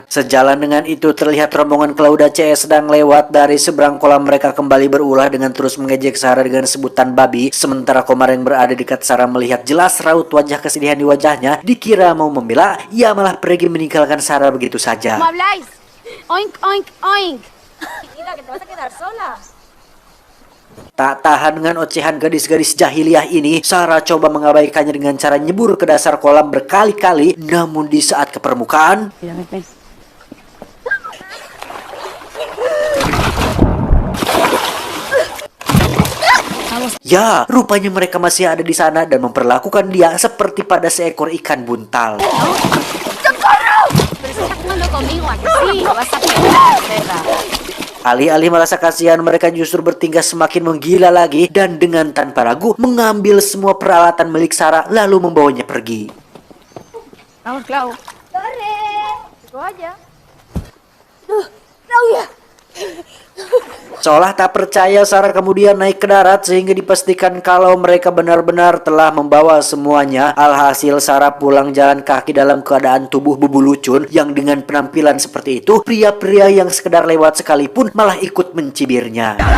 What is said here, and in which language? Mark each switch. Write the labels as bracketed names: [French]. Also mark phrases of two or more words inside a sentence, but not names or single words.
[Indonesian] Sejalan dengan itu, terlihat rombongan Claudia CS sedang lewat. Dari seberang kolam mereka kembali berulah dengan terus mengejek Sarah dengan sebutan babi. Sementara Komar yang berada dekat Sarah melihat jelas raut wajah kesedihan di wajahnya. Dikira mau membela, ia malah pergi meninggalkan Sarah begitu saja. Oink, oink, oink. [Spanish] Mira, que te vas a quedar sola. [Indonesian] Tak tahan dengan ocehan gadis-gadis jahiliyah ini, Sarah coba mengabaikannya dengan cara nyebur ke dasar kolam berkali-kali. Namun di saat ke permukaan, ya, rupanya mereka masih ada di sana dan memperlakukan dia seperti pada seekor ikan buntal. Alih-alih merasa kasihan, mereka justru bertingkah semakin menggila lagi, dan dengan tanpa ragu mengambil semua peralatan milik Sarah lalu membawanya pergi. [Spanish] Vamos, Clau. Corre. [Indonesian] Go aja. Claudia. Seolah tak percaya, Sarah kemudian naik ke darat sehingga dipastikan kalau mereka benar-benar telah membawa semuanya. Alhasil Sarah pulang jalan kaki dalam keadaan tubuh bubulucun yang dengan penampilan seperti itu, pria-pria yang sekedar lewat sekalipun malah ikut mencibirnya.